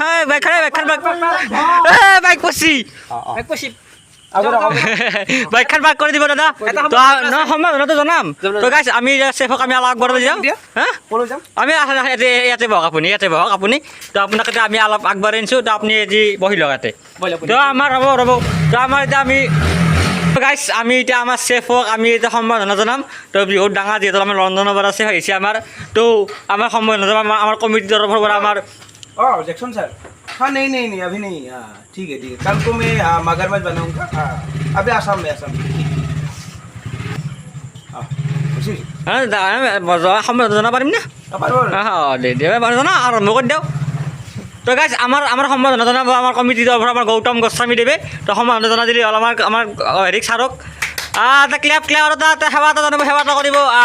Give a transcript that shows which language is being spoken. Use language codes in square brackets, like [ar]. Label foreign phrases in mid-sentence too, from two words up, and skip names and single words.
[as] বাইক পচি বাইকখন পাৰ্ক কৰি দিব দাদা তো সম্বোধনাটো জনাম তো গাইছ আমি চেফক আমি অলপ আগবঢ়াব যাম আমি ইয়াতে বহক আপুনি তো আপোনাক এতিয়া আমি অলপ আগবাঢ়াই আনিছোঁ তো আপুনি আজি বহি লওক ইয়াতে তো আমাৰ ৰ'ব তো আমাৰ এতিয়া আমি গাইছ আমি এতিয়া আমাৰ চেফক আমি এতিয়া সম্বোধনা জনাম তো বহুত ডাঙৰ যিহেতু আমাৰ লণ্ডনৰ পৰা চেফ আহিছে আমাৰ তো আমাৰ সম্বোধনা জনাম আমাৰ কমিটিৰ তৰফৰ পৰা আমাৰ [hi] जैक्सन सर हाँ नहीं अभी नहीं हाँ ठीक है कल को मैं मगरमच्छ बनाऊंगा हाँ अभी आसाम में [as] সম্বোধনা জনাব পাৰিম নে দে জনা আৰম্ভ কৰি দিয়ক তো গাইছ আমাৰ সম্বোধনা জনাব আমাৰ কমিটিৰ তৰফৰ আমাৰ গৌতম গোস্বামী দেৱে তো সম্বোধনা জনাই দিলে হ'ল আমাৰ হেৰিক ছাৰক এটা ক্লেপ আৰু এটা সেৱা এটা জানিব সেৱা এটা কৰিব